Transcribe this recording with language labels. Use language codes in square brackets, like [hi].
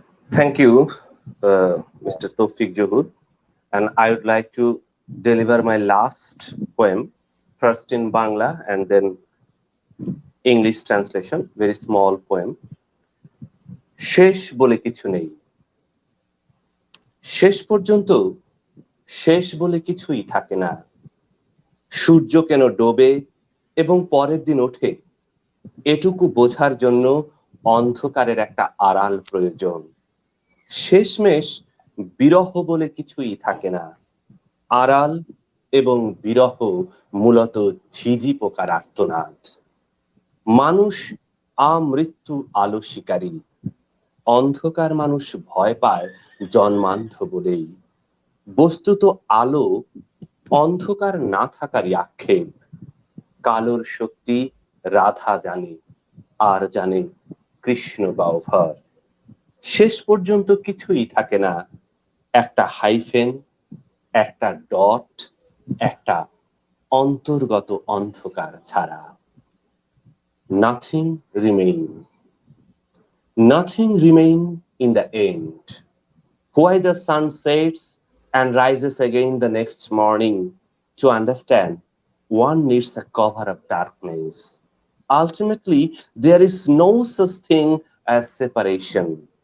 [en] Thank you, Mr. Tawfiq Johud. And I would like to deliver my last poem, first in Bangla and then English translation, very small poem. [bn] শেষ বলে কিছু নেই, শেষ পর্যন্ত শেষ বলে কিছুই থাকে না। সূর্য কেন ডোবে এবং পরের দিন ওঠে, এটুকু বোঝার জন্য অন্ধকারের একটা আড়াল প্রয়োজন। শেষমেশ বিরহ বলে কিছুই থাকে না, আড়াল এবং বিরহ মূলত ঝিঝি পোকার আর্তনাদ। মানুষ আমৃত্যু আলো শিকারী, অন্ধকার মানুষ ভয় পায় জন্মান্ধ বলেই। বস্তুত আলো অন্ধকার না থাকারই আক্ষেপ। কালোর শক্তি রাধা জানে, আর জানে কৃষ্ণ গহ্বর। শেষ পর্যন্ত কিছুই থাকে না, একটা হাইফেন, একটা ডট, একটা অন্তর্গত অন্ধকার ছাড়া। [en] Nothing remain. Nothing remain in the end. Why the sun sets and rises again the next morning, to understand, one needs a cover of darkness. Ultimately, there is no such thing as separation.